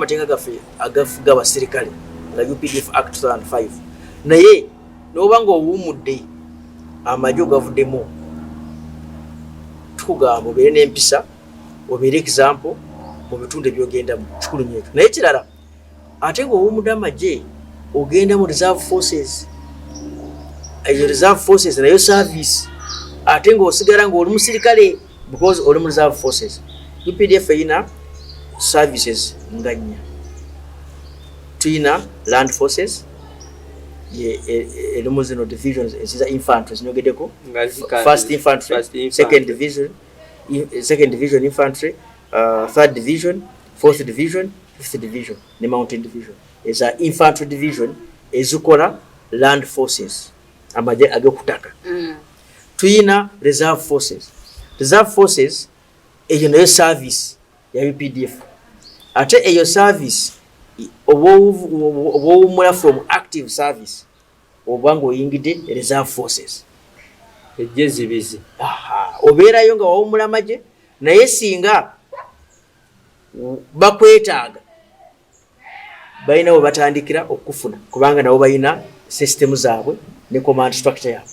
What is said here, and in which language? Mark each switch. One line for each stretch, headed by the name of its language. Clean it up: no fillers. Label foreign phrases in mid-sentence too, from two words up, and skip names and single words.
Ganda: amateeka gaffe agafuga abasirikale nga UPDF Act 2005 naye n'obanga owummudde amagye ogavuddemu tukugamba obeere n'empisa obeere example mu bitundu ebyogendamu kikulu nnyo ekyo naye kirala ate ng'owummudde amagye ogenda mu
English: reserve forces
Ganda: eyo
English: reserve forces
Ganda: nayo service ate ng'osigala ng'oli musirikale because oli mu
English: reserve forces.
Ganda: UPDF eyina services nga nnya. Tuyina
English: land forces
Ganda: elimu zino divisions eziza infantry zinyogeddeko
English: first infantry second division infantry third division fourth division fifth division
Ganda: ne
English: mountain division
Ganda: eza
English: infantry division
Ganda: ezikola
English: land forces
Ganda: amagye ag'okutaka. Tuyina
English: reserve forces
Ganda: eyo nayo service ya UPDF ate eyo service obowumula
English: from active service
Ganda: obanga oyingidde
English: reserve forces ejjezibizi
Ganda: obeerayo nga wawumula amagye naye singa bakwetaaga balina we batandikira okufuna kubanga nabo balina system zaabwe ne
English: command structure
Ganda: yaabwe